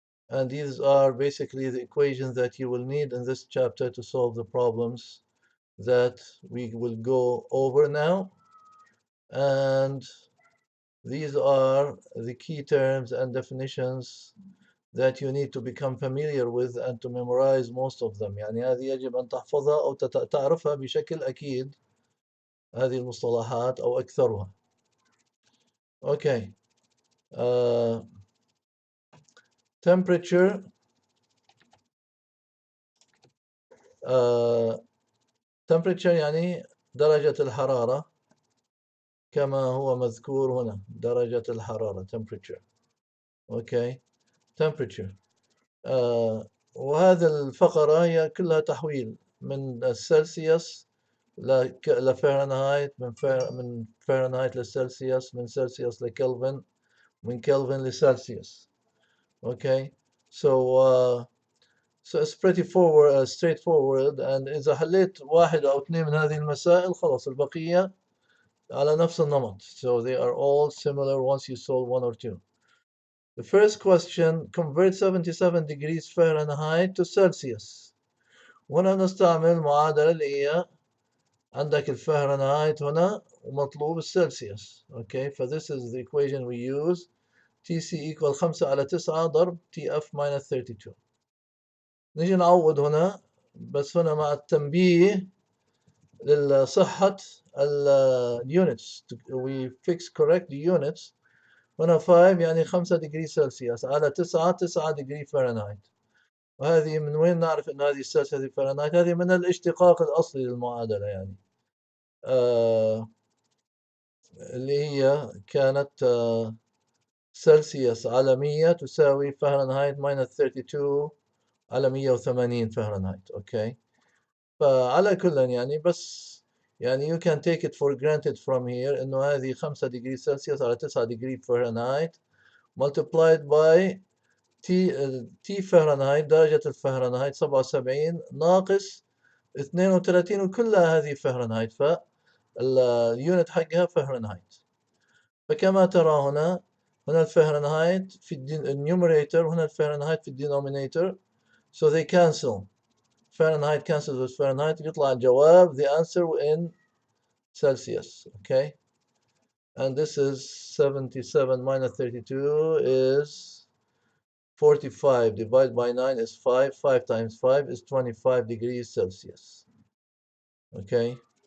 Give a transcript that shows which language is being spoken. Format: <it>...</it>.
<en>And these are basically the equations that you will need in this chapter to solve the problems that we will go over now. And these are the key terms and definitions that you need to become familiar with and to memorize most of them.</en> <ar>يعني هذه يجب أن تحفظها أو تعرفها بشكل أكيد، هذه المصطلحات أو أكثرها.</ar> <en>Okay.</en> <ar>Uh, temperature temperature يعني درجة الحرارة كما هو مذكور هنا، درجة الحرارة temperature.</ar> <en>Okay. temperature.</en> <ar>وهذه الفقرة هي كلها تحويل من السلسيوس لفahrenheit، من فahrenheit للسلسيوس، من سلسيوس لكلفن، من كلفن لسلسيوس.</ar> <en>Okay, so it's pretty straightforward.</en> <ar>And إذا حليت واحد أو اثنين من هذه المسائل خلاص البقية على نفس النمط.</ar> <en>So they are all similar once you solve one or two. The first question: convert 77 degrees Fahrenheit to Celsius.</en> <ar>وهنا نستعمل معادلة اللي هي عندك الفahrenheit هنا ومطلوب السلسيوس.</ar> <en>Okay, this is the equation we use. TC equal 5</en> <ar>على 9 ضرب</ar> <en>TF minus 32.</en> <ar>نيجي نعوض هنا، بس هنا مع التنبيه لصحة units.</ar> <en>We fix correct the units.</en> <ar>هنا 5 يعني</ar> <en>5 degree Celsius</en> <ar>على</ar> <en>9 degree Fahrenheit.</en> <ar>وهذه من وين نعرف أن هذه السلسيوس هذه فahrenheit؟ هذه من الاشتقاق الأصلي للمعادلة يعني. اللي هي كانت سلسيوس على 100 تساوي فahrenheit minus 32 على 180 فahrenheit. اوكي، فعلى كل يعني بس يعني</ar> <en>you can take it for granted from here</en> <ar>انه هذه 5</ar> <en>degree Celsius</en> <ar>على 9</ar> <en>degree Fahrenheit multiplied by T Fahrenheit،</en> <ar>درجة الفahrenheit 77 ناقص 32 وكلها هذه فahrenheit، فاليونت حقها فahrenheit. فكما ترى هنا الفahrenheit في النيوميريتور، هنا الفahrenheit في الدينومينيتور.</ar> <en>So they cancel. Fahrenheit cancels with Fahrenheit.</en> <ar>يطلع الجواب</ar> <en>the answer in Celsius. Okay. And this is 77 minus 32 is 45. Divided by 9 is 5. 5 times 5 is 25 degrees Celsius. Okay.</en>